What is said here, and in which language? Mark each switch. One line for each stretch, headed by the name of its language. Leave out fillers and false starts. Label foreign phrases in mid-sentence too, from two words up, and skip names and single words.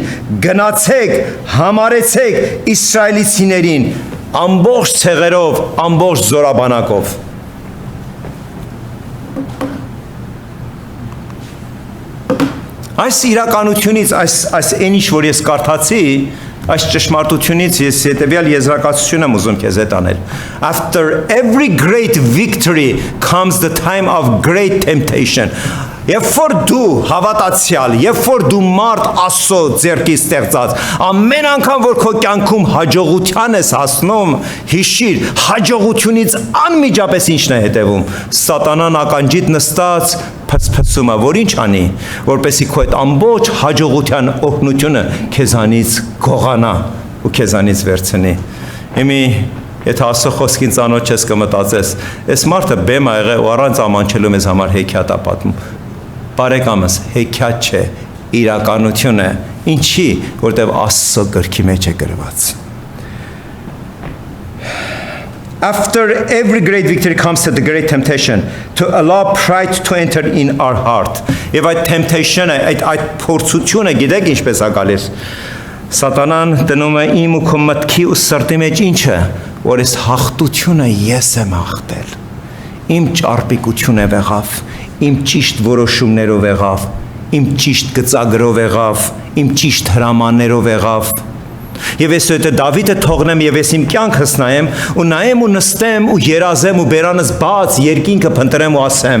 Armenian: գնացեք, համարեցեք իսրայելիցիներին ամբողջ ցեղերով, ամբողջ զորաբանակով։ Այս իրականությունից, այս այն ինչ որ ես կարդացի, այս ճշմարտությունից ես հետևյալ եզրակացություն եմ ուզում քեզ հետ անել։
English: After every great victory comes the time of great temptation։
Armenian: Երբ որ դու հավատացյալ, երբ որ դու մարդ Աստծո ձեռքի ստեղծած, ամեն անգամ որ քո կյանքում հաջողության ես հասնում, հիշիր, հաջողությունից անմիջապես ինչն է հետևում։ Սատանան ականջիդ նստած փծփծում է, որ ինչ անի, որպեսզի քո այդ ամբողջ հաջողության օրհնությունը քեզանից գողանա ու քեզանից վերցնի։ Հիմի Եթե Աստծո խոսքին ծանոթ ես կմտածես, այս մարդը բեմ ա եղել ու առանց ամանչելու մեզ համար հեքիաթ ա պատմում։ Բարեկամս, հեքիաթ չէ, իրականություն է Ինչի, որտեվ Աստծո գրքի մեջ է գրված։
English: After every great victory comes the great temptation to allow pride to enter in our heart.
Armenian: Եվ այդ temptation-ը, այդ փորձությունը գիտեք ինչպես է գալիս։ Սատանան դնում է իմ ու քո մտքի ու սրտի մեջ ինչը, որ այս հաղթությունը ես եմ հաղթել։ Իմ ճարպիկությունը եղավ, իմ ճիշտ որոշումներով եղավ, իմ ճիշտ գծագրով եղավ, իմ ճիշտ հրամաններով եղավ։ Եվ ես այդ Դավիթը թողնեմ եւ ես իմ կյանքս նայեմ ու նստեմ ու երազեմ ու բերանս բաց երկինքը փնտրեմ ու ասեմ.